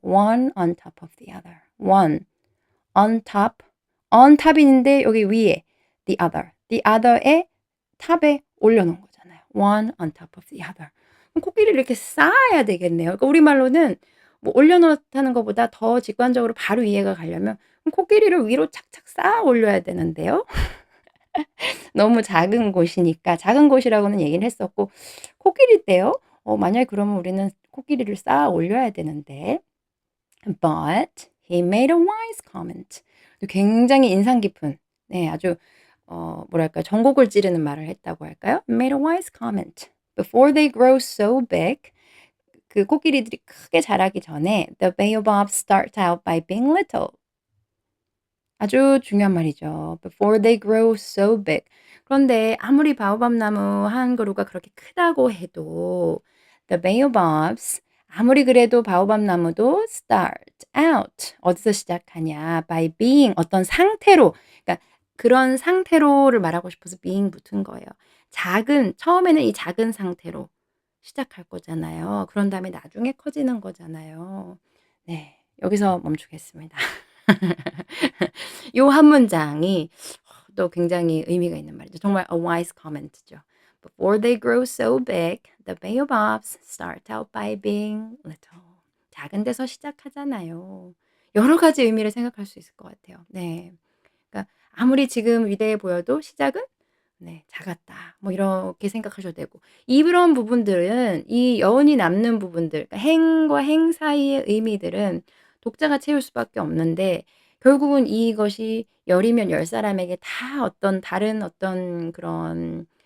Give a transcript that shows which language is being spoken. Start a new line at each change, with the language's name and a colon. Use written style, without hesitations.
English: one on top of the other. one on top on top인데
Korean: 여기 위에
English: the other.
Korean: the other의 탑에 올려 놓은 거잖아요.
English: one on top of the other.
Korean: 그럼 코끼리를 이렇게 쌓아야 되겠네요. 그러니까 우리말로는 뭐 올려 놓다는 것보다 더 직관적으로 바로 이해가 가려면 그럼 코끼리를 위로 착착 쌓아 올려야 되는데요. 너무 작은 곳이니까 작은 곳이라고는 얘기를 했었고 코끼리 떼요? 만약에 그러면 우리는 코끼리를 쌓아 올려야 되는데
English: but he made a wise comment.
Korean: 굉장히 인상 깊은 네 아주 뭐랄까요? 전곡을 찌르는 말을 했다고 할까요?
English: made a wise comment. Before they grow so big
Korean: 그 코끼리들이 크게 자라기 전에
English: the baobabs start out by being little.
Korean: 아주 중요한 말이죠.
English: Before they grow so big.
Korean: 그런데 아무리 바오밥 나무 한 그루가 그렇게 크다고 해도 the baobabs 아무리 그래도 바오밥 나무도 start out 어디서 시작하냐 by being 어떤 상태로 그러니까 그런 상태로를 말하고 싶어서 being 붙은 거예요. 처음에는 이 작은 상태로 시작할 거잖아요. 그런 다음에 나중에 커지는 거잖아요. 네. 여기서 멈추겠습니다. 요 한 문장이 또 굉장히 의미가 있는 말이죠.
English: 정말 a wise comment죠. Before they grow so big, the baobabs start out by being little.
Korean: 작은 데서 시작하잖아요. 여러 가지 의미를 생각할 수 있을 것 같아요. 네. 그러니까 아무리 지금 위대해 보여도 시작은 네. 작았다. 뭐 이렇게 생각하셔도 되고 이런 부분들은 이 여운이 남는 부분들 그러니까 행과 행 사이의 의미들은 독자가 채울 수밖에 없는데 결국은 이것이 10 이면 10 사람에게 다 어떤 다른 어떤 그런